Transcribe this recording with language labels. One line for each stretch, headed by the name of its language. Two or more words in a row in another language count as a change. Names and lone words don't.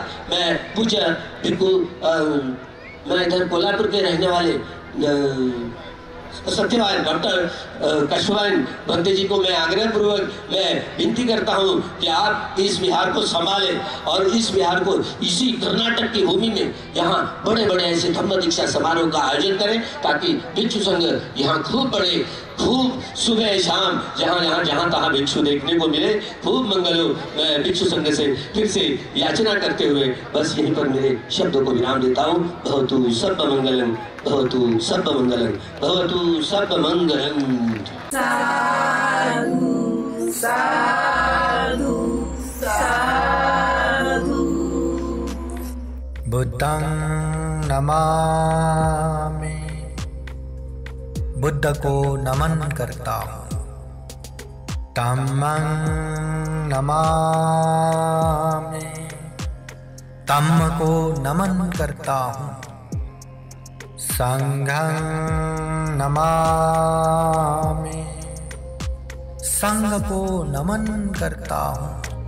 Hindi: मैं पूज्य भिक्षु, मैं इधर कोल्हापुर के रहने वाले सत्यवान डॉक्टर कशवान भंते जी को मैं आग्रह पूर्वक मैं विनती करता हूं कि आप इस विहार को संभालें, और इस विहार को इसी कर्नाटक की भूमि में यहाँ बड़े बड़े ऐसे धम्म दीक्षा समारोह का आयोजन करें, ताकि भिक्षु संघ यहाँ खूब सुबह शाम जहाँ तहाँ भिक्षु देखने को मिले, खूब मंगल हो। मैं भिक्षु संघ से फिर से याचना करते हुए बस यहीं पर मेरे शब्दों को विराम देता हूँ।
Pali: भवतु सर्वमंगलम, भवतु सर्वमंगलम, भवतु सर्वमंगलम। साधु साधु साधु। बुद्धं नमामि,
Hindi: बुद्ध को नमन करता हूँ।
Pali: धम्मं नमामि,
Hindi: धम्म को नमन करता हूँ,
Pali: संघं नमामि,
Hindi: संघ को नमन करता हूँ।